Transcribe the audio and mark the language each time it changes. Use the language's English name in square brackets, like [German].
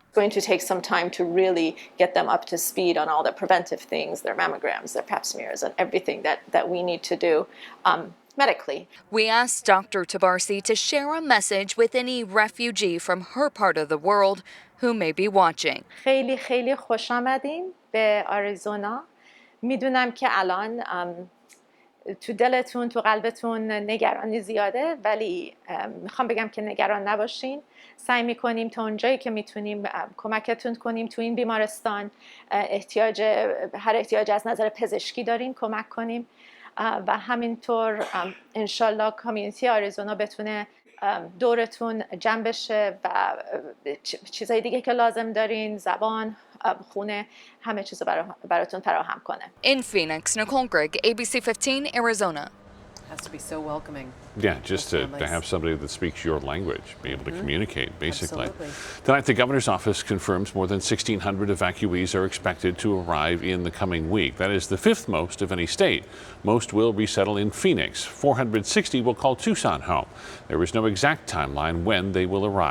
[English] It's going to take some time to really get them up to speed on all the preventive things, their mammograms, their pap smears, and everything that we need to do medically. We asked Dr. Tabarsi to share a message with any refugee from her part of the world who may be watching. [Persian] خیلی خیلی خوش آمدین به آریزونا. میدونم که الان تو دلتون تو قلبتون نگرانی زیاده، ولی میخوام بگم که نگران نباشین. سعی میکنیم تا اونجایی که میتونیم کمکتون کنیم تو این بیمارستان. هر احتیاج از نظر پزشکی دارین کمک کنیم و همینطور انشالله کامیونیتی آریزونا بتونه دورتون جمع بشه و چیزای دیگه که لازم دارین، زبان، خونه، همه چیزو براتون فراهم کنه. [English] In Phoenix, Nicole Grigg, ABC 15, Arizona. Has to be so welcoming. Yeah, just to have somebody that speaks your language, be able to communicate, basically. Absolutely. Tonight, the governor's office confirms more than 1,600 evacuees are expected to arrive in the coming week. That is the fifth most of any state. Most will resettle in Phoenix. 460 will call Tucson home. There is no exact timeline when they will arrive.